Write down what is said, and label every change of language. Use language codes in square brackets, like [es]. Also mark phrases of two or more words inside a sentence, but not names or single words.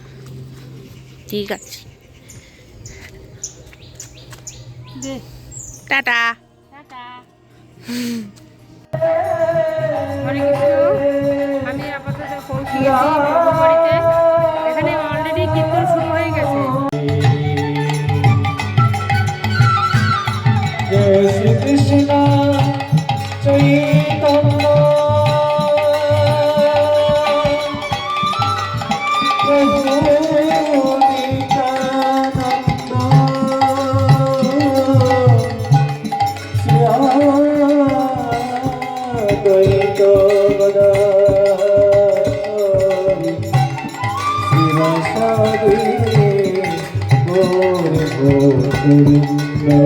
[bn] ঠিক আছে, দে টাটা। টাটা। হরে কৃষ্ণ। আমি আপাতত পৌঁছে গেছি বাড়িতে। এখানে অলরেডি কীর্তন শুরু হয়ে গেছে। [sa] जय श्री कृष्ण चैतन्य प्रभु नित्यानंद श्री अद्वैत गदाधर शिवासादि गौर गोविंद।